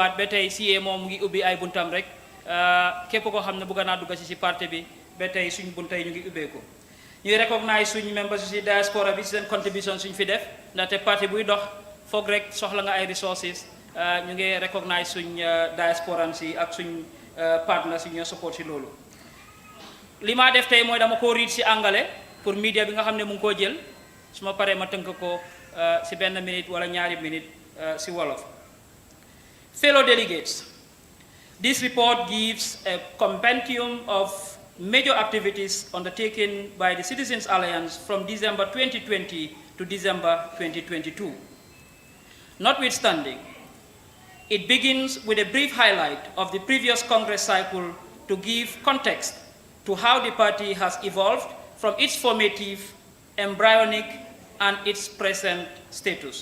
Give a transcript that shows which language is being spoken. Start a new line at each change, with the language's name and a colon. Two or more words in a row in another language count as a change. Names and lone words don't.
Wolof: waat ba tey CA moom mu ngi ubbi ay buntam rek képp koo xam ne bëgg naa dugg si parti bi ba tey suñ bunta yi ñu ngi ubbeeku ñuy recognize suñ members si diaspora bi si seen contribution suñ fi def ndaxte parti buy dox foog rek soxla nga ay resources ñu ngi recognize suñ diaspora si ak suñ partners yi ñoo support si loolu li maa def tey mooy dama ko read si
French: anglais pour
Wolof: media bi nga xam ne mu ngi koo jël su ma paree ma tënk ko si benn minute wala ñaari minute si wolof.
English: Fellow delegates, this report gives a compendium of major activities undertaken by the Citizens Alliance from December 2020 to December 2022. Notwithstanding, it begins with a brief highlight of the previous Congress cycle to give context to how the party has evolved from its formative, embryonic, and its present status.